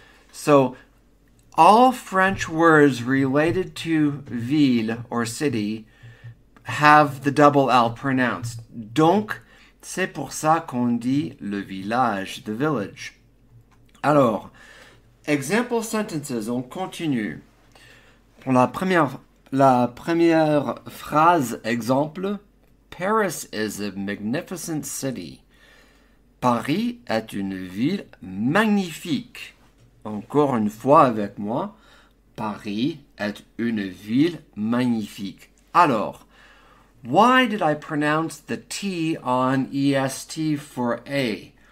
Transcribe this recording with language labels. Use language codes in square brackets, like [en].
[en] So, all French words related to ville or city have the double L pronounced. [fr] Donc, c'est pour ça qu'on dit le village, [en] the village. [fr] Alors, [en] example sentences, [fr] on continue. Pour la première phrase, exemple, [en] Paris is a magnificent city. [fr] Paris est une ville magnifique. Encore une fois avec moi, Paris est une ville magnifique. [en] Alors, why did I pronounce the T on EST for A?